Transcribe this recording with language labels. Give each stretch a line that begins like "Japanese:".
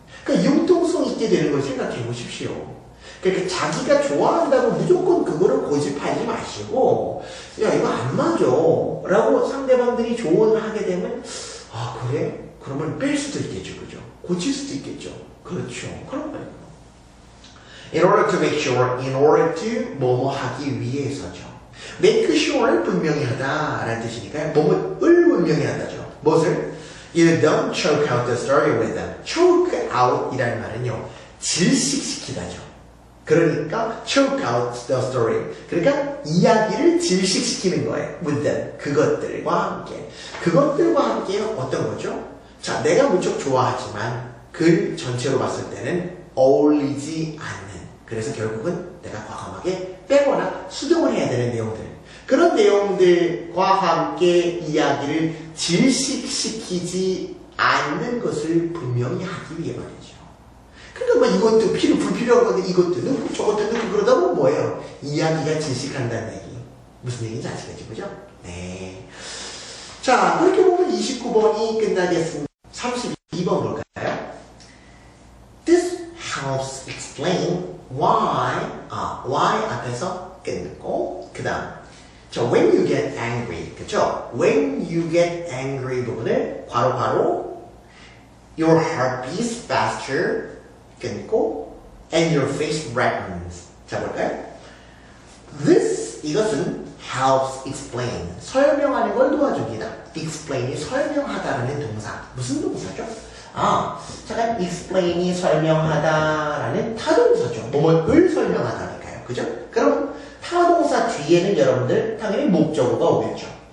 Korean: 그러니까 융통성 있게 되는 걸 생각해보십시오. 그러니까 자기가 좋아한다고 무조건 그거를 고집하지 마시고 야, 이거 안 맞아. 라고 상대방들이 조언을 하게 되면 아, 그래? 그러면 뺄 수도 있겠죠, 그죠? 고칠 수도 있겠죠. 그렇죠. 그런 거예요.
English: In order to make sure,
Korean: in order to 뭐뭐 하기 위해서죠. make sure 분명히 하다라는 뜻이니까요. 뭐뭐을 분명히 한다죠. 무엇을?
English: You don't choke out the story with them.
Korean: choke out 이라는 말은요. 질식시키다죠. 그러니까
English: choke out the story.
Korean: 그러니까 이야기를 질식시키는 거예요.
English: with them.
Korean: 그것들과 함께. 그것들과 함께 어떤 거죠? 자, 내가 무척 좋아하지만 글 전체로 봤을 때는 어울리지 않는 그래서 결국은 내가 과감하게 빼거나 수정을 해야 되는 내용들 그런 내용들과 함께 이야기를 질식시키지 않는 것을 분명히 하기 위해 말이죠. 그러니까 뭐 이것도 불필요한 건데 이것도 넣고 저것도 넣고 그러다 보면 뭐예요? 이야기가 질식한다는 얘기. 무슨 얘기인지 아시겠죠? 그죠? 네. 자, 그렇게 보면 29번이 끝나겠습니다. 32번 볼까요?
English: This helps explain why
Korean: 앞에서 끝냈고, 그 다음.
English: 자, when you get angry.
Korean: 그쵸?
English: When you get angry
Korean: 부분을 괄호
English: your heart beats faster
Korean: 끊고
English: and your face redens.
Korean: 자, 볼까요?
English: This,
Korean: 이것은
English: helps explain.
Korean: 설명하는 걸 도와줍니다. explain이 설명하다라는 동사. 무슨 동사죠? 잠깐 explain이 설명하다라는 타동사죠. 뭐뭐를 설명하다니까요. 그죠? 그럼 타동사 뒤에는 여러분들 당연히 목적어가 오겠죠.